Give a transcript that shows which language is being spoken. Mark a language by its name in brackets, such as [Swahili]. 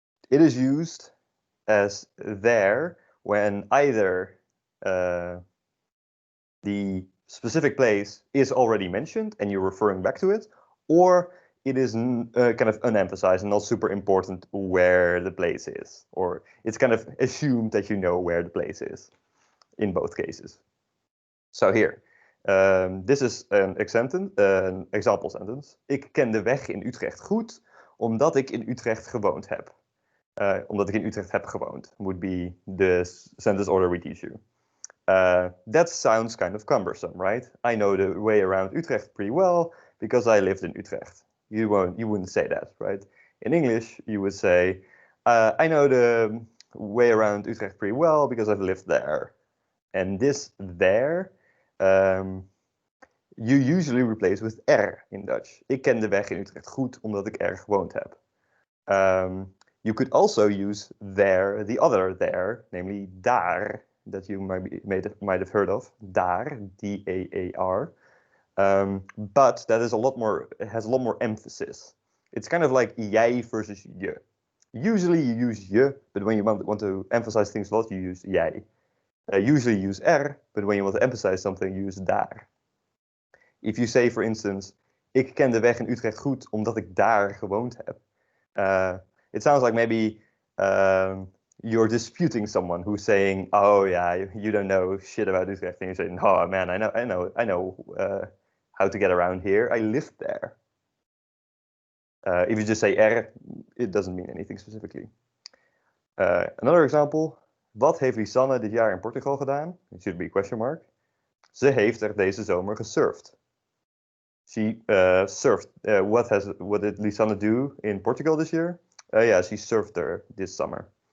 [English] It is used as there when either the specific place is already mentioned and you're referring back to it, or it is kind of unemphasized and not super important where the place is, or it's kind of assumed that you know where the place is in both cases. So here, this is an example sentence. [Dutch] Ik ken de weg in Utrecht goed, omdat ik in Utrecht gewoond heb. Omdat ik in Utrecht heb gewoond, [English] would be the sentence order we teach you. That sounds kind of cumbersome, right? I know the way around Utrecht pretty well because I lived in Utrecht. You wouldn't say that, right? In English, you would say, I know the way around Utrecht pretty well because I've lived there. And this there, you usually replace with in Dutch. [Dutch] Ik ken de weg in Utrecht goed omdat ik gewoond heb. [English] You could also use there, the other there, namely daar, that you might have heard of, daar, D-A-A-R. But that is has a lot more emphasis. It's kind of like jij versus je. Usually you use je, but when you want to emphasize things a lot, you use jij. Usually you use but when you want to emphasize something, you use daar. If you say, for instance, [Dutch] ik ken de weg in Utrecht goed omdat ik daar gewoond heb. [English] It sounds like maybe you're disputing someone who's saying, "Oh yeah, you don't know shit about Utrecht," and you're saying, "Oh man, I know how to get around here. I lived there." If you just say it doesn't mean anything specifically. Another example. [Dutch] Wat heeft Lisanne dit jaar in Portugal gedaan? [English] It should be a question mark. [Dutch] Ze heeft deze zomer gesurfd. [English] She surfed. What did Lisanne do in Portugal this year? Yeah, she surfed there this summer.